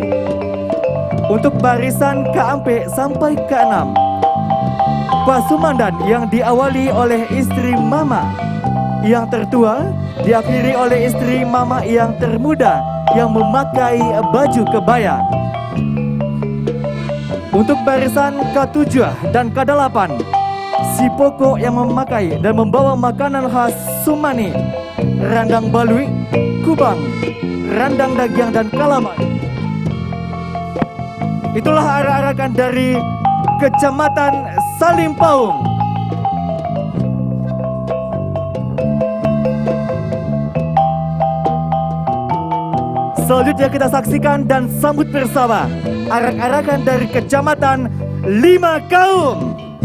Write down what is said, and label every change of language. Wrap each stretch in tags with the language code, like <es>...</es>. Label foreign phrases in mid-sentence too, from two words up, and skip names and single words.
<id>Untuk barisan K4 sampai K6, Pasumandan yang diawali oleh istri Mama yang tertua, diakhiri oleh istri Mama yang termuda yang memakai baju kebaya. Untuk barisan K7 dan K8, si Poko yang memakai dan membawa makanan khas Sumani,</id> <min>randang balui,</min> <id>kubang,</id> <min>randang dagiang</min> <id>dan kalaman. Itulah arak-arakan dari Kecamatan Salimpaung. Selanjutnya kita saksikan dan sambut bersama arak-arakan dari Kecamatan Lima Kaum.</id>